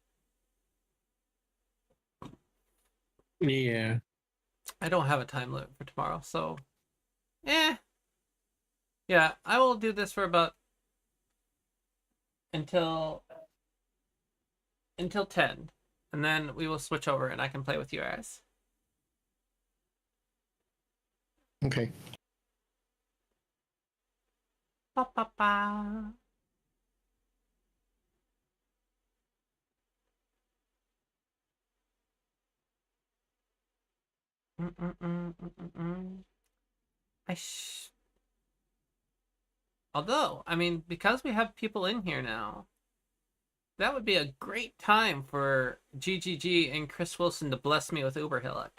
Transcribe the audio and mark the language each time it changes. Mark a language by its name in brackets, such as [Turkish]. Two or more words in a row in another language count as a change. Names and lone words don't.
[English] Yeah. I don't have a time limit for tomorrow, so yeah, I will do this for about until 10, and then we will switch over and I can play with you guys. Okay. Ba, ba, ba. I Although, I mean, because we have people in here now, that would be a great time for GGG and Chris Wilson to bless me with Uberhillock.